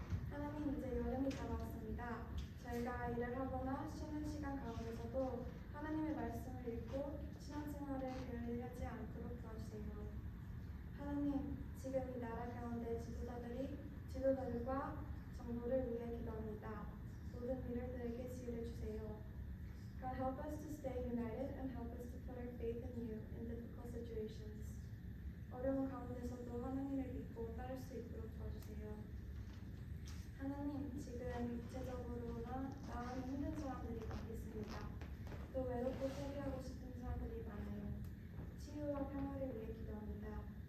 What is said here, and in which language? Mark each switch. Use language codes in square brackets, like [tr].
[ko] 하나님, 이제 여름이 다가왔습니다. 저희가 일을 하거나 쉬는 시간 가운데서도 하나님의 말씀을 읽고 신앙생활을 게을리하지 않도록 도와주세요. 하나님, 지금 이 나라 가운데 지도자들과 정부를 위해 기도합니다. 모든 리더들에게 지혜를 주세요. [en] God, help us to stay united and help us to put our faith in you in difficult situations. [ko] 어려운 가운데서도 하나님을 믿고 따를 수 있도록 도와주세요. 하나님, 지금 육체적으로나 마음이 힘든 사람들이 많이 있습니다. 또 외롭고 포기하고 싶은 사람들이 많아요. 치유와 평화를 위해 기도합니다.